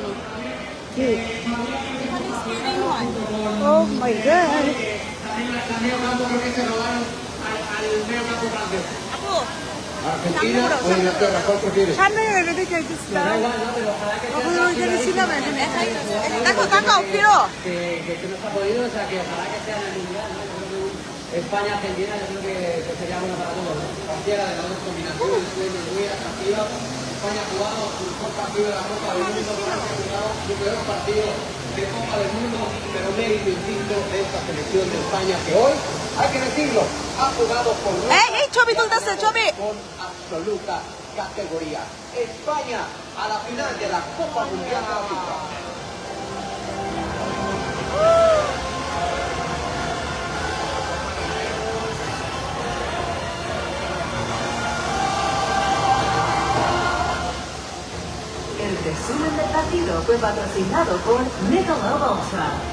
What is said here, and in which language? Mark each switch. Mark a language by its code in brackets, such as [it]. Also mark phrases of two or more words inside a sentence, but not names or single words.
[bn] কি? এখানে স্ক্রিনিং হয়। [en] Oh my god. [bn] আপু [es] Argentina o Inglaterra, ¿cuál prefieres? [bn] সামনে রেডি খাইতেছিলাম, ওখানে ওইখানে ছিলাম, এখানে দেখো তাকাও, ফিরো। [es] que no se ha podido, o sea que ojalá que sea en el mundial, ¿no? Yo creo que España, Argentina, yo creo que sería bueno para todos, ¿no? Cualquiera de las dos combinaciones, muy atractiva. España ha jugado su mejor partido de la Copa del Mundo, ha jugado su peor partido de Copa del Mundo, pero mérito, insisto, de esta selección de España que hoy, hay que decirlo, ha jugado con [bn] এই ছবি তুলতেছে, ছবি। [es] con absoluta categoría. España a la final de la Copa Mundial de la FIFA. El resumen del partido fue patrocinado por Michelob Ultra.